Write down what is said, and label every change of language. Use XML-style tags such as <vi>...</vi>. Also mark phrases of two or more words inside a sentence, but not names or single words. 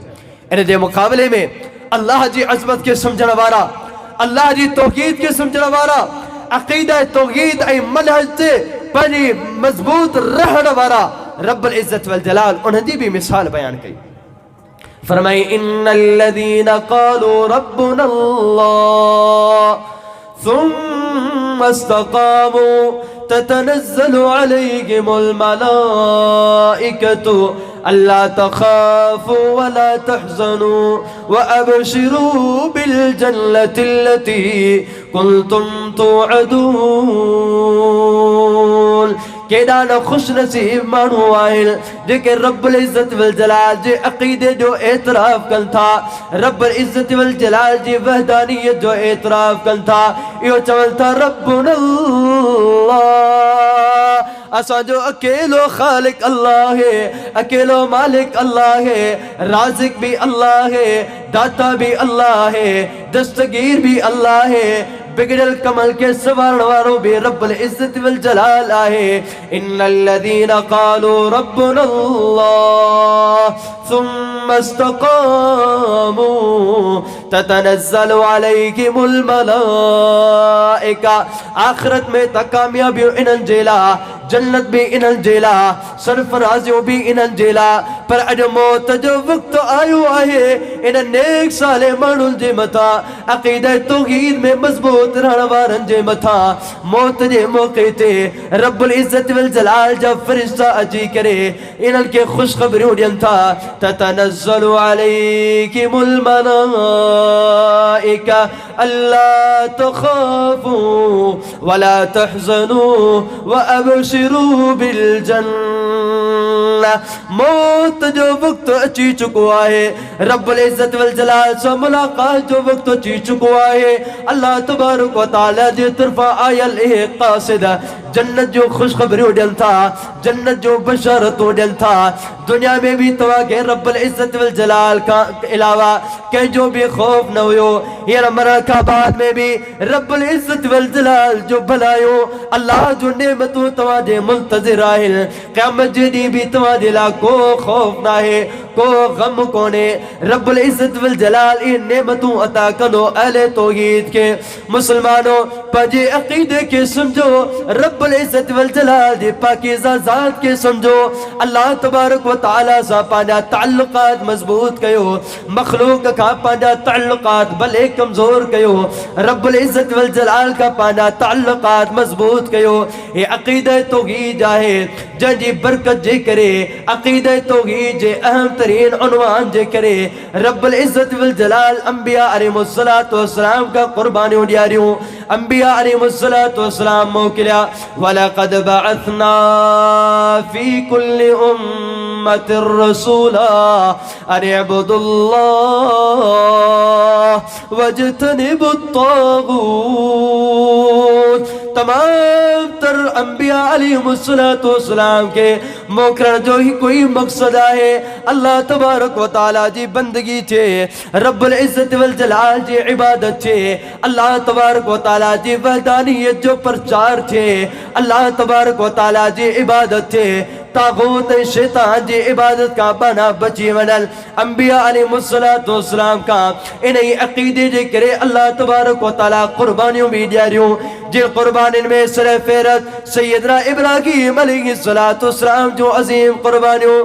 <sd>इन जे मुक़ाबले में अल्लाह जी अज़मत खे सम्झण वारा, अल्लाह जी तौहीद खे सम्झण वारा, अक़ीदा तौहीद ऐं मनहज ते पंहिंजी मज़बूत रहण वारा रब्बुल इज़्ज़त वल जलाल उन्हनि जी बि मिसाल बयान कई।</sd> <ar>फरमाई إن الذين قالوا ربنا الله ثم استقاموا تتنزل عليهم الملائكة ألا تخافوا ولا تحزنوا وأبشروا بالجنة التي كنتم توعدون.</ar> <sd>केॾा न खुश नसीब माण्हू आहिनि जेके रब्बुल इज़्ज़त वल जलाल जे अक़ीदे जो एतिराफ़ कनि था, रब्बुल इज़्ज़त वल जलाल जी वहदानियत जो एतिराफ़ कनि था। इहो चवनि था रब्बुनल्लाह, असांजो अकेलो ख़ालिक अल्लाह है, अकेलो मालिक अल्लाह है, राज़िक भी अल्लाह है, दाता भी अल्लाह है, दस्तगीर भी अल्लाह है, बिगड़ल कमल के सवारण वारो भी रब्बुल इज़्ज़त वल जलाल आहे।</sd> <ar>إن الذين قالوا ربنا الله ثم استقاموا تتنزل عليهم الملائكة.</ar> <sd>आखिरत में त कामयाबियूं इन्हनि जे लाइ, जन्नत भी इन्हनि जे लाइ, सरफराज़ियूं भी इन्हनि जे लाइ। पर अॼु मौत जो वक़्तु आयो आहे इन नेक साले माण्हुनि जे मथां, अक़ीदा तौहीद में मज़बूत रहण वारनि जे मथां। मौत जे मौक़े ते रब्बुल इज़्ज़त वल जलाल जा फ़रिश्ता अची करे इन्हनि खे ख़ुशख़बरियूं ॾियनि था।</sd> <ar>تتنزل عليهم الملائكة ألا تخافوا ولا تحزنوا وأبشروا بالجنة.</ar> <sd>मौत जो वक़्तु अची चुको आहे, रब्बुल इज़्ज़त वल जलाल सां मुलाक़ात जो वक़्तु अची चुको आहे। अल्लाह तबारक व तआला जे तरफ़ां आयल इहे क़ासिद जन्नत जो ख़ुशख़बरियूं ॾियनि था, जन्नत जो बशारतूं ॾियनि था। दुनिया में भी तव्हांखे रब्बुल इज़्ज़त वल जलाल खां अलावा कंहिंजो बि ख़ौफ़ न हुयो। हींअर मरण खां बाद में भी रब्बुल इज़्ज़त वल जलाल जो भलायूं, अल्लाह जो नेमतूं तव्हांजे मुंतज़िर आहिनि। क़यामत जे ॾींहुं भी तव्हांजे लाइ को ख़ौफ़ न आहे, को गम कोन्हे। रब्बुल इज़्ज़त वल जलाल इहे नेमतूं अता कंदो अहले तौहीद खे। मुसलमानों, पंहिंजे अक़ीदे खे समझो, रब्बुल इज़्ज़त वल जलाल जे पाकीज़ा ज़ात खे समझो। अल्लाह तबारक व तआला सां पंहिंजा ताल्लुक़ात मज़बूत कयो, मख़लूक़ खां पंहिंजा ताल्लुक़ात भले कमज़ोर कयो, रब्बुल इज़्ज़त वल जलाल खां पंहिंजा ताल्लुक़ात मज़बूत कयो। हे अक़ीदा तौहीद आहे जंहिंजी बरकत जे करे, अक़ीदा तौहीद जे अहम तरीन उनवान जे करे रब्बुल इज़्ज़त वल जलाल अंबिया अलैहिमुस्सलातु वस्सलाम का क़ुर्बानियूं ॾियारियूं, अंबिया अलैहिमुस्सलातु वस्सलाम मोकिलिया।</sd> <ar>ولقد بعثنا في كل أمة رسولا أن اعبدوا الله واجتنبوا الطاغوت.</ar> <sd>तमाम तर अंबिया अलैहिमुस्सलातु वस्सलाम के मोकिलण जो ही कोई मकसद है, अल्लाह तबारक व तआला जी बंदगी थे, रब्बुल इज़्ज़त वल जलाल जी इबादत थे, अल्लाह तबारक व तआला जी वहदानियत जो प्रचार थे, अल्लाह तबारक व तआला जी इबादत थे। तागूत शैतान जी इबादत का बना बची वनल अंबिया अलैहिमुस्सलातु वस्सलाम का इन्हीं अक़ीदे जे करे अल्लाह तबारक व तआला क़ुर्बानियूं भी ॾियारियूं। जिन क़ुर्बानियुनि में सर फ़हरिस्त सैयदना इब्राहीम अलैहिस्सलातु वस्सलाम जो अज़ीम क़ुर्बानियूं।</sd>